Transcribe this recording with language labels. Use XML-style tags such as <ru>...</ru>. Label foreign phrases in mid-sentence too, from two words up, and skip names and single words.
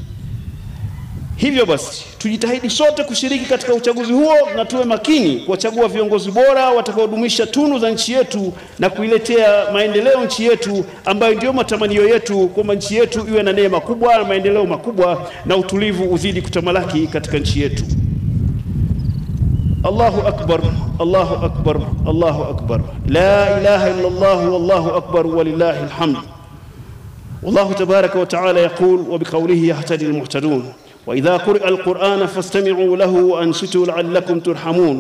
<sw>Hivyo basi tujitahidi sote kushiriki katika uchaguzi huo, na tuwe makini kuwachagua viongozi bora watakaodumisha tunu za nchi yetu na kuiletea maendeleo nchi yetu, ambayo ndio matamanio yetu, kwamba nchi yetu iwe na neema kubwa na maendeleo makubwa na utulivu uzidi kutamalaki katika nchi yetu.</sw> <ar>الله أكبر الله أكبر الله أكبر لا إله إلا الله والله أكبر ولله الحمد. والله تبارك وتعالى يقول وبقوله يهتدي المهتدون وإذا قرئ القرآن فاستمعوا له وأنصتوا لعلكم ترحمون.</ar>